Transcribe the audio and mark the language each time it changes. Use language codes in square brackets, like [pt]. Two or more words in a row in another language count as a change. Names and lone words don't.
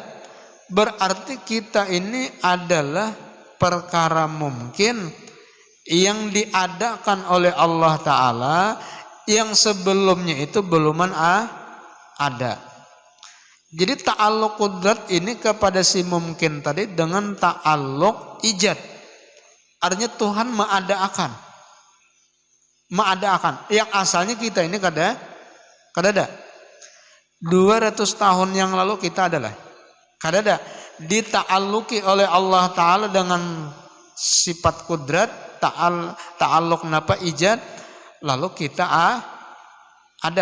[id] Berarti kita ini adalah perkara mungkin yang diadakan oleh Allah Ta'ala, yang sebelumnya itu beluman ada. Jadi [ar] ta'alluq qudrat [id] ini kepada si mungkin tadi dengan [ar] ta'alluq ijad. [id] Artinya Tuhan mengadakan. Yang asalnya kita ini [bjn] kada ada. [id] 200 tahun yang lalu kita adalah. [bjn] Kada ada. [id] Dita'alluki oleh Allah Ta'ala dengan sifat kudrat, [ar] ta'alluq napa ijad, [id] lalu kita ada.